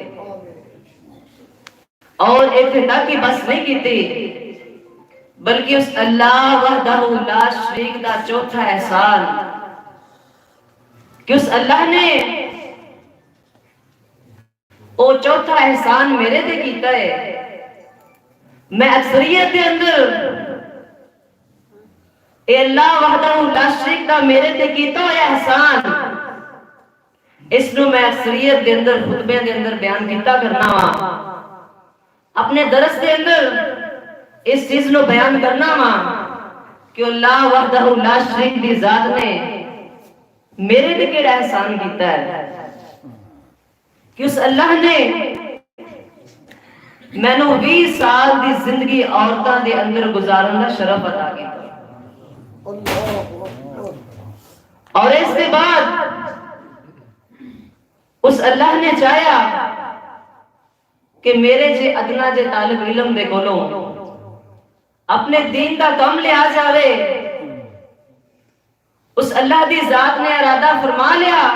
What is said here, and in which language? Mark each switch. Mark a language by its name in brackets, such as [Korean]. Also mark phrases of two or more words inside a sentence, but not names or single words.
[Punjabi] اور ایک تک ہی بس نہیں کیتی بلکہ اس اللہ [Arabic] وحدہ لا شریک [Punjabi] دا چوتھا احسان کہ اس اللہ نے وہ چوتھا احسان میرے تے کیتا ہے. میں اکثریت دے اندر اے اللہ [Arabic] وحدہ لا شریک [Punjabi] دا میرے تے کیتا ہوا احسان اس نو میں اکثریت دے اندر خطبے دے اندر بیان کیتا کرنا وا، اپنے درس دے اندر اس چیز نو بیان کرنا وا کہ اللہ [Arabic] وحدہ لا شریک [Punjabi] دی ذات نے میرے تے کیڑا احسان کیتا ہے کہ اس اللہ نے میں نو 20 سال دی زندگی عورتاں دے اندر گزارن دا شرف عطا کیتا. اور اس کے بعد اس اللہ نے چاہیا کہ میرے جے ادنا جے طالب علم دے کولوں اپنے دین کا کم لیا جاوے اس اللہ دی ذات نے ارادہ فرما لیا